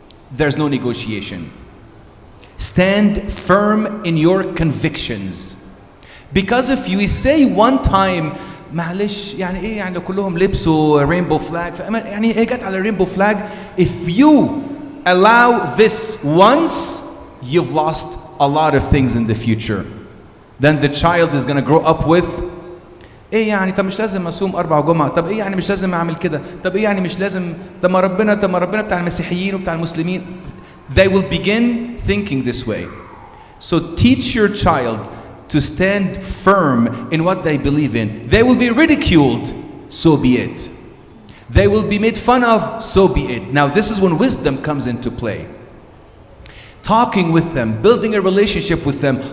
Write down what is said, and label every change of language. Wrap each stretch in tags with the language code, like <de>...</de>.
<en>There's no negotiation. Stand firm in your convictions. Because if you say one time, معلش يعني ايه يعني كلهم لبسوا rainbow flag, يعني ايه جت على rainbow flag, if you allow this once, you've lost a lot of things in the future.</en> <ar>Then the child is going to grow up with ايه يعني طب مش لازم اصوم 4 جمعة، طب ايه يعني مش لازم اعمل كده، طب ايه يعني مش لازم، طب ما ربنا بتاع المسيحيين وبتاع المسلمين.</ar> <en>They will begin thinking this way. So teach your child to stand firm in what they believe in. They will be ridiculed, so be it. They will be made fun of, so be it. Now this is when wisdom comes into play. Talking with them, building a relationship with them.</en>